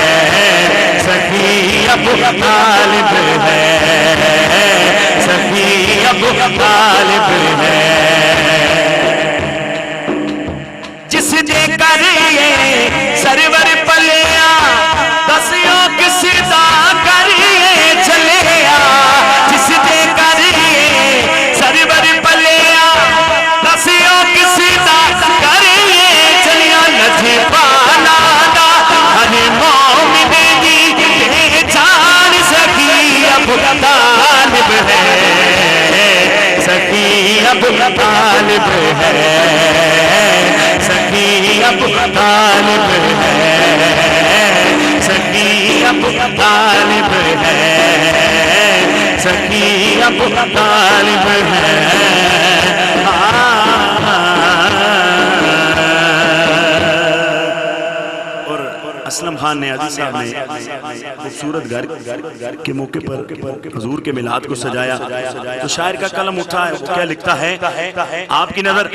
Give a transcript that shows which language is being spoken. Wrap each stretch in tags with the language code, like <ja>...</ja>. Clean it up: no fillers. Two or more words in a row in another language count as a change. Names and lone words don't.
<pa>سخی ابو طالب ہے سخی ابو طالب ہے جس دے کریے سرور پلیا دسیوں کس دا کریے چلیا جس دے کریے سرور پلیا دسیوں کس دا کریے چلیا لجپالا دا ہر مومن دی پہچان سخی ابو طالب ہے سخی ابو طالب ہے سخی ابو طالب ہے سخی ابو طالب ہے سخی ابو طالب ہے</pa> <ur>اسلم خان نے عزیز صاحب نے خوبصورت گھر کے موقع پر حضور کے میلاد کو سجایا تو شاعر کا قلم اٹھا ہے وہ کیا لکھتا ہے آپ کی نظر</ur>